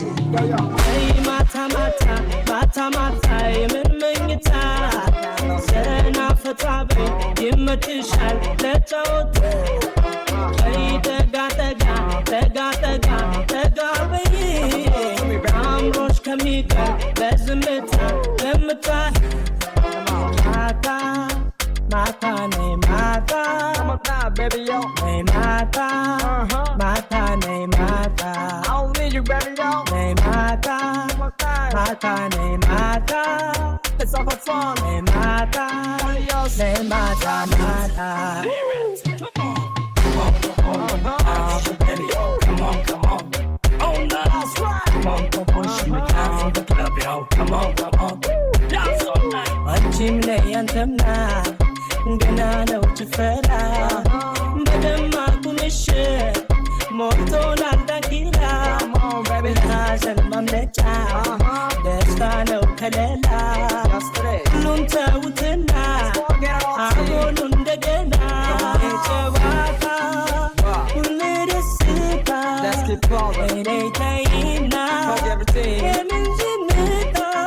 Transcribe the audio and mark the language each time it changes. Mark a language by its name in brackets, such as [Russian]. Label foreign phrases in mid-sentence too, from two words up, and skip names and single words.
[Amharic] ማታ ማታ ማታ ማታ የምን መኝታ ዘና ፈታ በይ ይመችሻል ለጨዋታ ጠጋ ጠጋ ጠጋ ጠጋ ጠጋ በይ አምሮሽ ከሚቀር በዝምታ ለምታ ማታ ማታ ነይ ማታ [English] baby yo [Amharic] ነይ ማታ ማታ ነይ ማታ [English] I don't need you baby yo [Amharic] ነይ ማታ ማታ ነይ ማታ [English] it's all for fun [Amharic] ነይ ማታ ነይ ማታ ማታ [English] Baby, come on, come on. Oh, no, that's right. Come on, come on, she make out for the club, yo. Come on, come on. Dance all night. [Amharic] አንቺም ነይ አንተምና ገና ነው ጭፈራ በደማቁ ምሽት ሞልቶናል ዳንኪራ ሐዘን ማምለጫ ደስታ ነው ከለላ ሁሉም ተውትና አሁኑ እንደገና ጨዋታ ሁሌ ደስታ ተይና የምን ዝምታ